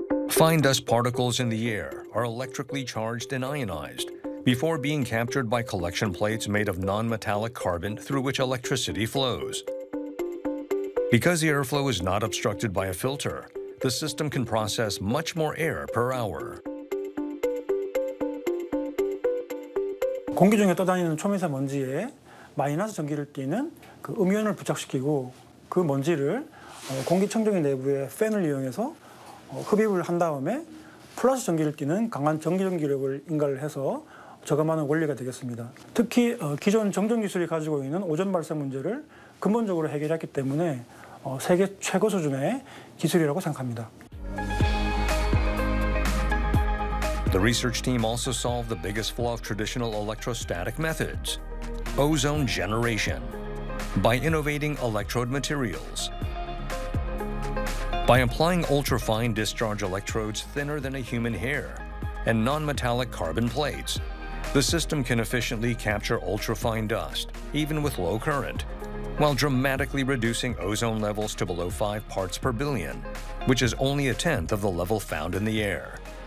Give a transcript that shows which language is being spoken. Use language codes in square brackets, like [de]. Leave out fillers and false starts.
[en] Fine dust particles in the air are electrically charged and ionized before being captured by collection plates made of non-metallic carbon through which electricity flows. Because the airflow is not obstructed by a filter, the system can process much more air per hour. [ko] 공기 중에 떠다니는 초미세먼지에 마이너스 전기를 띠는 그 음이온을 부착시키고 그 먼지를 공기청정기 내부의 팬을 이용해서 흡입을 한 다음에 플러스 전기를 띠는 강한 전기전기력을 인가를 해서 저감하는 원리가 되겠습니다. 특히 기존 정전기술이 가지고 있는 오존 발생 문제를 근본적으로 해결했기 때문에 세계 최고 수준의 기술이라고 생각합니다. [en] The research team also solved the biggest flaw of traditional electrostatic methods, ozone generation, by innovating electrode materials. By applying ultra-fine discharge electrodes thinner than a human hair and non-metallic carbon plates, the system can efficiently capture ultra-fine dust, even with low current, while dramatically reducing ozone levels to below 5 parts per billion, which is only a tenth of the level found in the air.